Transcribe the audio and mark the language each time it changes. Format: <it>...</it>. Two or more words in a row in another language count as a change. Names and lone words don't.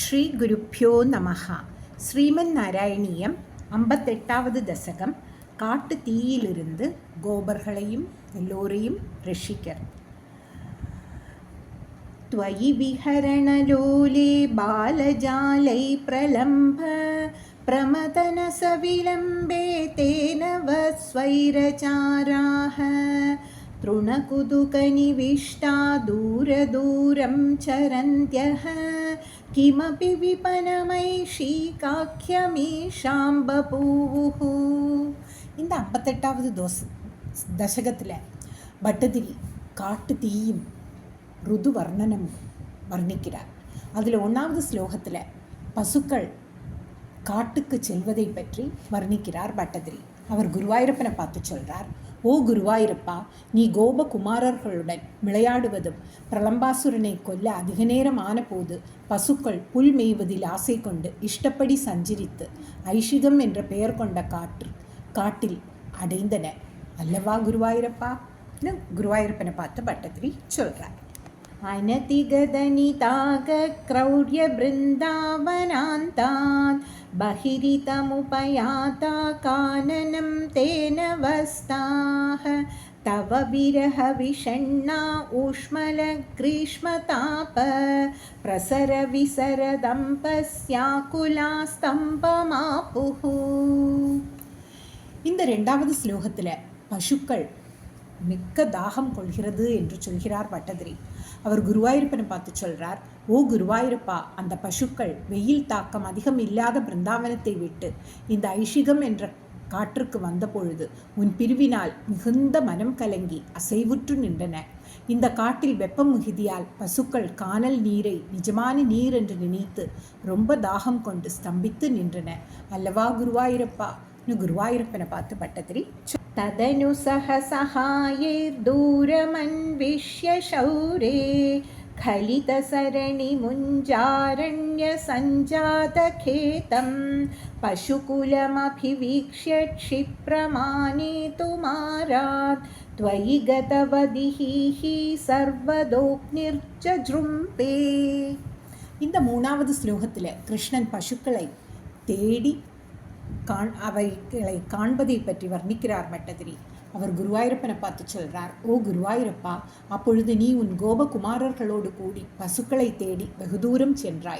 <sa>ശ്രീ ഗുരുഭ്യോ നമഃ. ശ്രീമൻ നാരായണീയം</sa> <ta>58வது தசகம். காட்டு தீயிலிருந்து கோபர்களையும் எல்லோரையும் ரட்சிக்கிறது.</ta> <sa>त्वयि विहरणलोले बालजालै प्रलम्भ प्रमदनसविलम्बे तेन वस्वैरचाराः तृणकुतुकनिविष्टा दूरदूरं चरन्त्यः किमपि विपनमैषी काख्यमीशां बभूवुः.</sa> <ta>இந்த 58வது தசகத்தில் பட்டதிரி காட்டு தீயும் ருது வர்ணனம் வர்ணிக்கிறார். அதில் 1வது ஸ்லோகத்தில் பசுக்கள் காட்டுக்கு செல்வதை பற்றி வர்ணிக்கிறார் பட்டதிரி. அவர் குருவாயூரப்பனை பார்த்து சொல்கிறார், ஓ குருவாயூரப்பா, நீ கோபகுமாரர்களுடன் விளையாடுவதும் பிரலம்பாசுரனை கொல்ல அதிக நேரம் ஆனபோது பசுக்கள் புல் மேய்வதில் ஆசை கொண்டு இஷ்டப்படி சஞ்சரித்து ஐஷிகம் என்ற பெயர் கொண்ட காட்டில் அடைந்தன அல்லவா குருவாயூரப்பா? குருவாயூரப்பனை பார்த்து பட்டதிரி சொல்கிறார்.</ta> <sa>अनतिगदनिताग क्रौर्य बृन्दावनान्तात् बहिरितमुपयाता काननं तेन वस्ताः तव विरह विषण्णा ऊष्मल ग्रीष्मताप प्रसर विसरदम्पस्याकुला स्तम्भमापुः.</sa> <ta>இந்த 2வது ஸ்லோகத்தில் பசுக்கள் மிக்க தாகம் கொள்கிறது என்று சொல்கிறார் பட்டதிரி. அவர் குருவாயூரப்பனை பார்த்து சொல்கிறார், ஓ குருவாயூரப்பா, அந்த பசுக்கள் வெயில் தாக்கம் அதிகம் இல்லாத பிருந்தாவனத்தை விட்டு இந்த ஐஷிகம் என்ற காற்றுக்கு வந்த பொழுது உன் பிரிவினால் மிகுந்த மனம் கலங்கி அசைவுற்று நின்றன. இந்த காட்டில் வெப்பம் மிகுதியால் பசுக்கள் கானல் நீரை நிஜமான நீர் என்று நினைத்து ரொம்ப தாகம் கொண்டு ஸ்தம்பித்து நின்றன அல்லவா குருவாயூரப்பா? குருவாயூரப்பனை பார்த்து பட்டதிரி</ta> <sa>तदनु सहसहायैर्दूरमन्विष्य शौरे खलितसरणिमुञ्जारण्यसञ्जातखेतं पशुकुलमभिवीक्ष्य क्षिप्रमानेतुमारात् त्वयि गतवदिः सर्वदोग्निर्जृम्भे.</sa> <ta>இந்த 3வது ஸ்லோகத்தில் கிருஷ்ணன் பசுக்களை தேடி அவைகளை காண்பதை பற்றி வர்ணிக்கிறார் பட்டதிரி. அவர் குருவாயூரப்பனை பார்த்து சொல்கிறார், ஓ குருவாயூரப்பா, அப்பொழுது நீ உன் கோபகுமாரர்களோடு கூடி பசுக்களை தேடி வெகு தூரம் சென்றாய்.</ta>